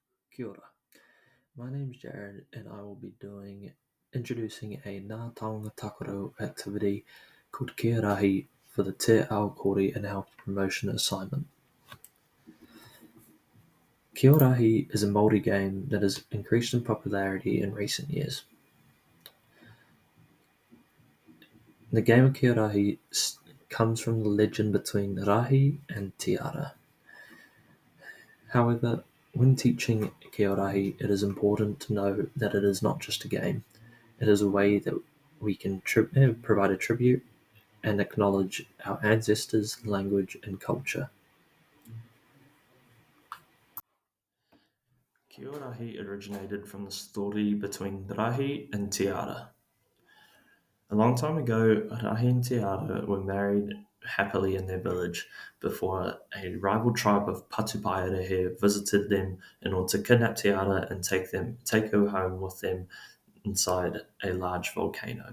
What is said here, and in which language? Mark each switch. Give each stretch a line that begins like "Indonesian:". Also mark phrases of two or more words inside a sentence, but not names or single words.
Māori: Kia ora.
English: My name's Jared and I will be introducing a
Māori: Ngā Taonga Takaro
English: activity called Ki-o-rahi for the
Māori: Te Ao Kori
English: and Health Promotion assignment. Ki-o-rahi is a Māori game that has increased in popularity in recent years. The game of Ki-o-rahi comes from the legend between Rahi and Tiara. However, when teaching Ki-o-rahi, it is important to know that it is not just a game. It is a way that we can provide a tribute and acknowledge our ancestors, language, and culture. Ki-o-rahi originated from the story between Rahi and Tiara. A long time ago, Rahi and Tiara were married happily in their village before a rival tribe of Patupaerehe visited them in order to kidnap Tiara and take her home with them inside a large volcano.